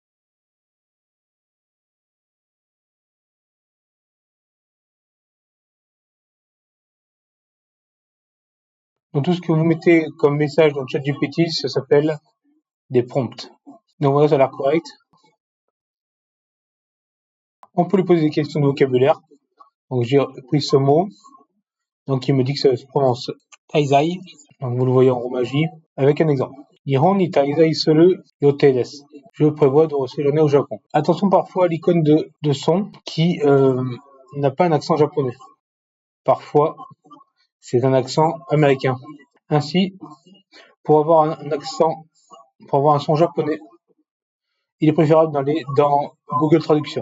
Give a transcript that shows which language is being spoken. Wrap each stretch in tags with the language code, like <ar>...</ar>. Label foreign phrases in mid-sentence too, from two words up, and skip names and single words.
<fr>Donc tout ce que vous mettez comme message dans ChatGPT, ça s'appelle des prompts. Donc voilà, ça a l'air correct. On peut lui poser des questions de vocabulaire. Donc j'ai pris ce mot. Donc il me dit que ça se prononce taizai. Donc vous le voyez en romagie. Avec un exemple.</fr> <ja>日本に滞在する予定です.</ja> <fr>Je prévois de séjourner au Japon. Attention parfois à l'icône de son qui n'a pas un accent japonais. Parfois, c'est un accent américain. Ainsi, pour avoir pour avoir un son japonais, il est préférable d'aller dans Google Traduction.</fr>